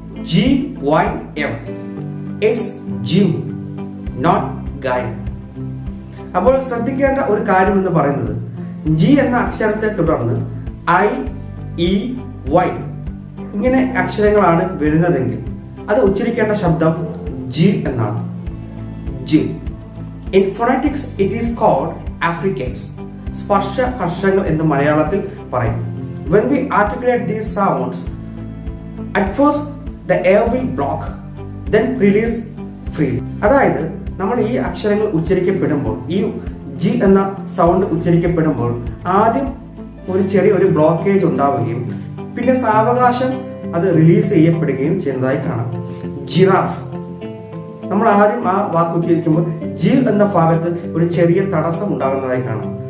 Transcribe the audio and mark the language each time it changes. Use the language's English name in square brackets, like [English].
[English] GYM, it's gym, not guy. [Malayalam] അപ്പോൾ ശ്രദ്ധിക്കേണ്ട ഒരു കാര്യം എന്ന് പറയുന്നത്, ജി എന്ന അക്ഷരത്തെ തുടർന്ന് IEY ഇങ്ങനെ അക്ഷരങ്ങളാണ് വരുന്നതെങ്കിൽ അത് ഉച്ചരിക്കേണ്ട ശബ്ദം ജി എന്നാണ്. G. [English] In phonetics it is called affricates. [Malayalam] സ്പർശ ഹർഷങ്ങൾ എന്ന് മലയാളത്തിൽ പറയും. [English] When we articulate these sounds, at first the air will block, then release freely. [Malayalam] അതായത് നമ്മൾ ഈ അക്ഷരങ്ങൾ ഉച്ചരിക്കപ്പെടുമ്പോൾ, ഈ ജി എന്ന സൗണ്ട് ഉച്ചരിക്കപ്പെടുമ്പോൾ ആദ്യം ഒരു ചെറിയൊരു ബ്ലോക്കേജ് ഉണ്ടാവുകയും പിന്നെ സാവകാശം അത് റിലീസ് ചെയ്യപ്പെടുകയും ചെയ്യുന്നതായി കാണാം. ജിറാഫ്, നമ്മൾ ആദ്യം ആ വാക്ക് ഉച്ചരിക്കുമ്പോൾ ജി എന്ന ഭാഗത്ത് ഒരു ചെറിയ തടസ്സം ഉണ്ടാകുന്നതായി കാണാം.